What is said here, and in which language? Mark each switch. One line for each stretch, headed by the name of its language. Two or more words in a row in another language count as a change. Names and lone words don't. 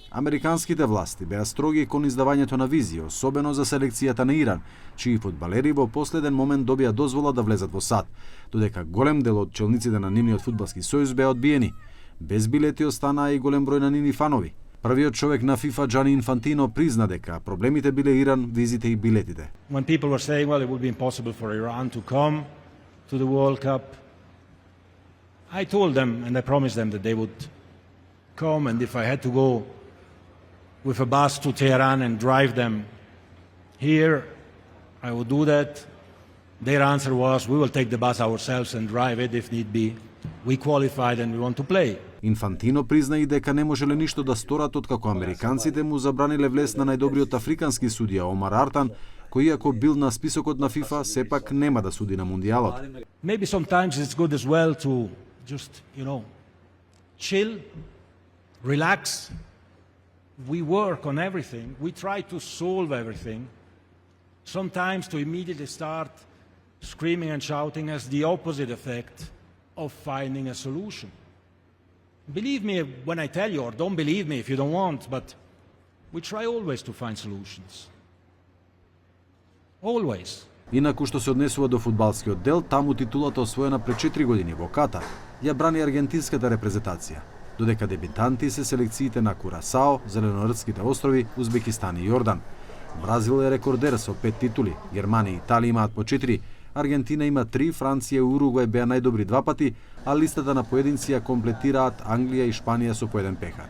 Macedonian: Американските власти беа строги кон издавањето на визи, особено за селекцијата на Иран, чии фудбалери во последен момент добија дозвола да влезат во САД, додека голем дел од челниците на нивниот фудбалски сојуз беа одбиени. Без билети останаа и голем број на нивни фанови. Првиот човек на FIFA, Gianni Infantino, призна дека проблемите биле Иран, визите и билетите.
English: When people were saying, well, it would be impossible for Iran to come to the World Cup, I told them and I promised them that they would come, and if I had to go with a bus to Tehran and drive them here, I would do that. Their answer was, we will take the bus ourselves and drive it if need be. We qualified and we want to play.
Macedonian: Инфантино призна и дека не можеле ништо да сторат откако американците му забраниле влез на најдобриот африкански судија Омар Артан, кој иако бил на списокот на FIFA, сепак нема да суди на мундијалот.
English: Maybe sometimes it's good as well to just, chill, relax. We work on everything. We try to solve everything. Sometimes to immediately start screaming and shouting has the opposite effect of finding a solution. Believe me when I tell you, or don't believe me if you don't want, but we try always to find solutions. Always.
Macedonian: Инаку што се однесува до фудбалскиот дел, таму титулата освоена пред 4 години во Катар ја брани аргентинската репрезентација, додека дебитанти се селекциите на Курасао, Зеленордските острови, Узбекистан и Јордан. Бразил е рекордер со 5 титули, Германија и Италија имаат по 4, Аргентина има 3, Франција и Уругвај беа најдобри 2 пати, а листата на поединци ја комплетираат Англија и Шпанија со по 1 пехар.